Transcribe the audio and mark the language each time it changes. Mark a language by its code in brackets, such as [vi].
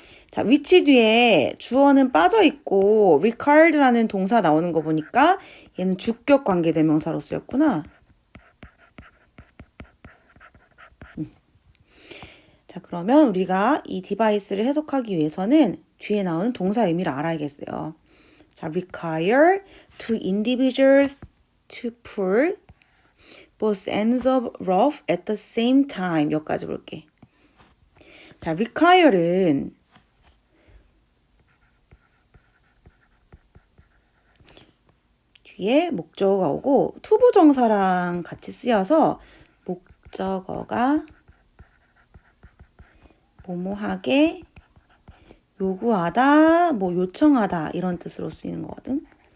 [ko] 자, 위치 뒤에 주어는 빠져 있고 required라는 동사 나오는 거 보니까 얘는 주격 관계대명사로 쓰였구나. 자, 그러면 우리가 이 디바이스를 해석하기 위해서는 뒤에 나오는 동사 의미를 알아야겠어요. [en] 자, require two individuals to pull both ends of rope at the same time. [ko] 여기까지 볼게. 자, require는 뒤에 목적어가 오고 투부정사랑 같이 쓰여서 목적어가 뭐뭐하게 요구하다, 뭐 요청하다 이런 뜻으로 쓰이는 거거든.